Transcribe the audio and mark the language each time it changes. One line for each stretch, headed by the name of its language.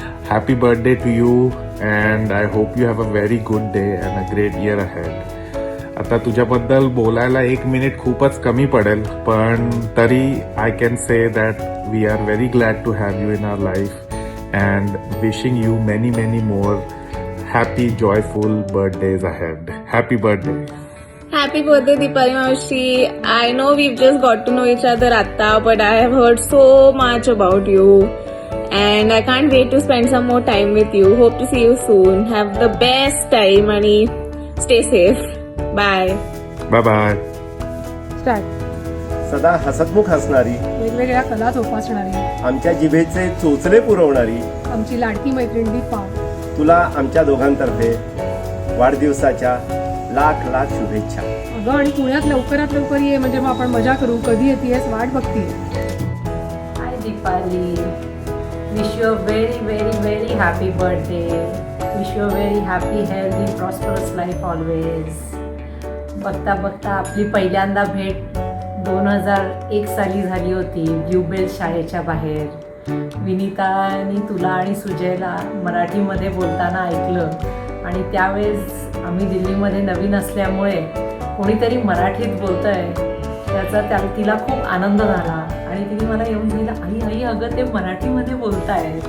English: Happy birthday to you, and I hope you have a very good day and a great year ahead.
Marathi: आता तुझ्याबद्दल बोलायला 1 minute खूपच कमी पडेल, पण तरी
English: I can say that we are very glad to have you in our life and wishing you many many more happy joyful birthdays ahead. Happy birthday. Happy birthday, Deepali Maushi. I know we've just got to know each other atta, but I have heard so much about you. And I can't wait to spend some more time with you. Hope to see you soon. Have the best time and stay safe. Bye. Bye bye. Start.
Marathi: सदा हसतमुख हसणारी, वेगवेगळ्या कला जोपासणारी आमच्या जिभेचे चोचले पुरवणारी, आमची लाडकी मैत्रीण दीपा, तुला आमच्या दोघांतर्फे वाढदिवसाच्या लाख लाख शुभेच्छा. अगं आणि पुण्यात लवकरात लवकर ये, म्हणजे मग आपण मजा करू. कधी येतेस वाट बघतीये.
English: Hi Deepali, wish you a very happy birthday. Wish you a very happy, healthy, prosperous life always.
Marathi: बघता बघता आपली पहिल्यांदा भेट 2001 साली झाली होती ब्ल्यूबेल शाळेच्या बाहेर. विनीतानी तुला आणि सुजयला मराठीमध्ये बोलताना ऐकलं आणि त्यावेळेस आम्ही दिल्लीमध्ये नवीन असल्यामुळे कोणीतरी मराठीत बोलतंय त्याचा तिला खूप आनंद झाला आणि तिने मला येऊन दिलं, आई अगं ते मराठीमध्ये बोलताय.